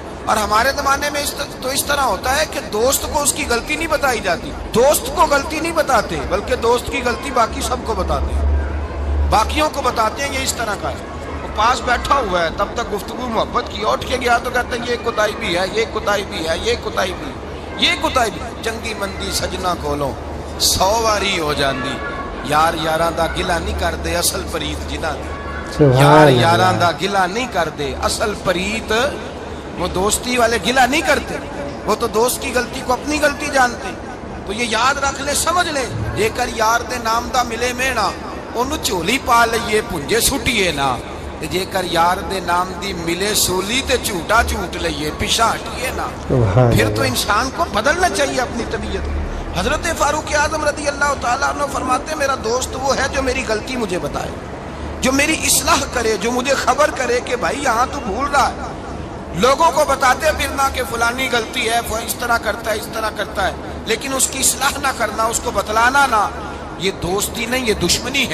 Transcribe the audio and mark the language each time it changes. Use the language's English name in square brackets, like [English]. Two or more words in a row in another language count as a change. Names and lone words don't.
[Urdu] اور ہمارے زمانے میں اس طرح ہوتا ہے کہ دوست کو اس کی غلطی نہیں بتائی جاتی، دوست کو غلطی نہیں بتاتے بلکہ دوست کی غلطی باقی سب کو بتاتے ہیں، باقیوں کو بتاتے ہیں یہ اس طرح کا ہے۔ وہ پاس بیٹھا ہوا ہے، تب تک گفتگو محبت کی، اٹھ کے گیا تو کہتے ہیں یہ کوتاہی بھی ہے، یہ کوتاہی بھی ہے، یہ کوتاہی بھی، یہ کوتاہی بھی۔ [Punjabi] چنگی مندی سجنا کولوں 100 واری ہو جاندی، یار یاراں دا گلا نہیں کر دے اصل پریت جنہاں دی، یار یاراں دا گلا نہیں کر دے اصل پریت، [Urdu] وہ دوستی والے گلا نہیں کرتے، وہ تو دوست کی غلطی کو اپنی غلطی جانتے۔ تو یہ یاد رکھ لے، سمجھ لے، [Punjabi] جے کر یار دے نام دا ملے مینا انہوں چولی پا لئیے پنجے سٹیے نا، جے کر یار دے نام دی ملے سولی تے جھوٹا جھوٹ لئیے پیشا ہٹیے نا۔ [Urdu] پھر تو انسان کو بدلنا چاہیے اپنی طبیعت۔ حضرت فاروق اعظم [Arabic] رضی اللہ تعالیٰ عنہ [Urdu] فرماتے ہیں میرا دوست وہ ہے جو میری غلطی مجھے بتائے، جو میری اصلاح کرے، جو مجھے خبر کرے کہ بھائی یہاں تو بھول رہا ہے۔ لوگوں کو بتاتے پھرنا کہ فلانی غلطی ہے، وہ اس طرح کرتا ہے، اس طرح کرتا ہے، لیکن اس کی اصلاح نہ کرنا، اس کو بتلانا نہ، یہ دوستی نہیں، یہ دشمنی ہے۔